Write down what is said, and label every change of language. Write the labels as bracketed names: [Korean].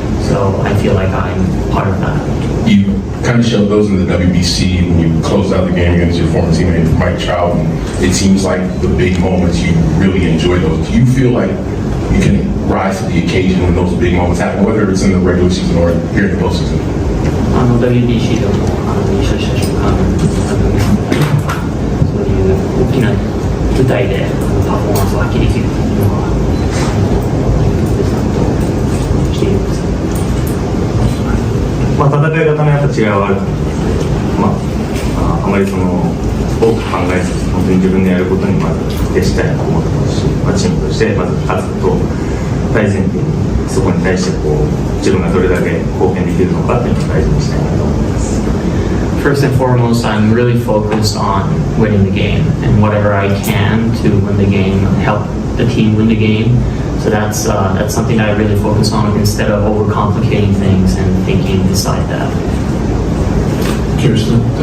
[English] So I feel like I'm part of that. You kind of showed those in the WBC when you closed out the game against your former teammate Mike Trout. And it seems like the big moments you really enjoy those. Do you feel like you can rise to the occasion when those big moments happen, whether it's in the regular season or here in the postseason? [Japanese] WBC でも優勝した瞬間、そういう大きな舞台でパフォーマンスを発揮できるというのは、ベッツさんとしているんですけど。戦い方のやっぱ違いはあると思います。あまり多く考えずに本当に自分でやることにまず徹したいなと思ってますし、チームとしてまず勝つことを大前提に、そこに対して自分がどれだけ貢献できるのかっていうのを大事にしたいなと思います。 [English] First and foremost, I'm really focused on winning the game and whatever I can to win the game, help the team win the game. So that's something that I really focus on instead of overcomplicating things and thinking beside that. Kirsten,